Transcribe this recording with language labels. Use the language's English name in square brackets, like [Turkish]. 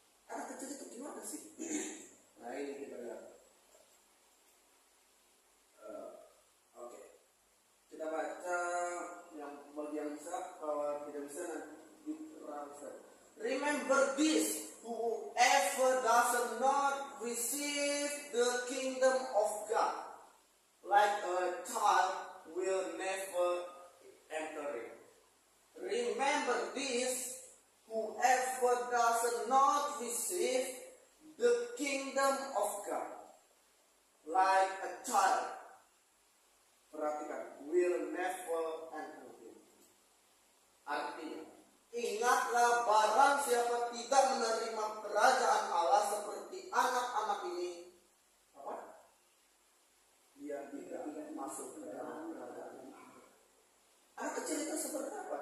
[Indonesian] Anak kecil itu gimana sih? Nah, ini kita lihat. Oke. Kita baca yang bagian bisa, kalau tidak bisa nanti translate. [English] Remember this, whoever does not receive the kingdom of God like a child will never enter it. Remember this, whoever does not receive the kingdom of God like a child, perhatikan, will never enter it. [Indonesian] Artinya, ingatlah barang siapa tidak menerima kerajaan Allah seperti anak-anak ini, apa? Dia tidak masuk ke dalam kerajaan Allah. Anak kecil itu seperti apa?